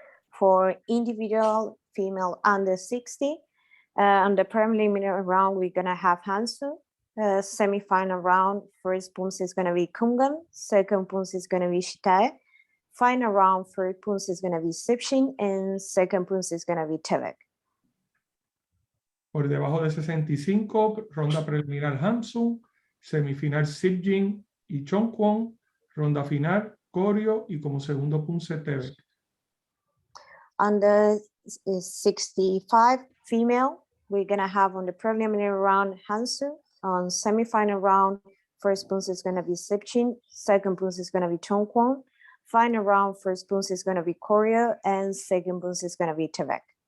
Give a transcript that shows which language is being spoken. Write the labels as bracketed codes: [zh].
[en] For individual female under 60, on the preliminary round, we're going to have Hansu. Semifinal round, first Poomsae is going to be Kungan, second Poomsae is going to be Jitae. Final round, first Poomsae is going to be Sipjin, and second Poomsae is going to be Tebek. [es] Por debajo de 65, ronda preliminar Hansu, semifinal Sipjin y Chongkwon, ronda final Koryo y como segundo Poomsae Tebek. [en] Under 65 female, we're going to have on the preliminary round Hansu. On semifinal round, first Poomsae is going to be Sipjin, second Poomsae is going to be Chongkwon. Final round, first Poomsae is going to be Koryo, and second Poomsae is going to be Tevek.